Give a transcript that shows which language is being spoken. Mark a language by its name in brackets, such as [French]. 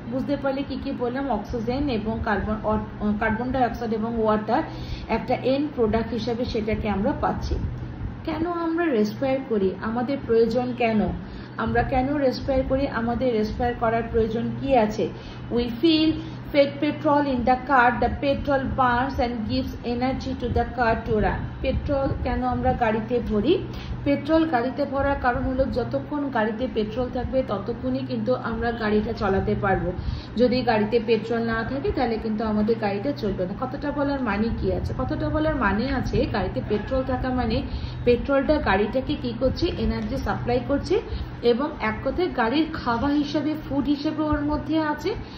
[Bangla] বুঝতে পারলে কি কি বললাম, অক্সিজেন এবং কার্বন ডাইঅক্সাইড এবং ওয়াটার একটা এন্ড প্রোডাক্ট হিসাবে সেটাকে আমরা পাচ্ছি। কেন আমরা রেসপায়ার করি, আমাদের প্রয়োজন কেন, আমরা কেন রেসপায়ার করি, আমাদের রেসপায়ার করার প্রয়োজন কি আছে? [English] We fill petrol in the car, the petrol burns and gives energy to the car to run. [Bangla] Petrol কেন আমরা গাড়িতে ভরি? পেট্রোল গাড়িতে ভরার কারণ হলো যতক্ষণ গাড়িতে পেট্রোল থাকবে ততক্ষণই কিন্তু আমরা গাড়িটা চালাতে পারবো। যদি গাড়িতে পেট্রোল না থাকে তাহলে কিন্তু আমাদের গাড়িটা চলবে না। কথাটা বলার মানে কি আছে? কথাটা বলার মানে আছে গাড়িতে পেট্রোল থাকা মানে পেট্রোলটা গাড়িটাকে কি করছে, এনার্জি সাপ্লাই করছে, এবং এক কথায় গাড়ির খাওয়া হিসাবে, ফুড হিসেবে ওর মধ্যে আছে।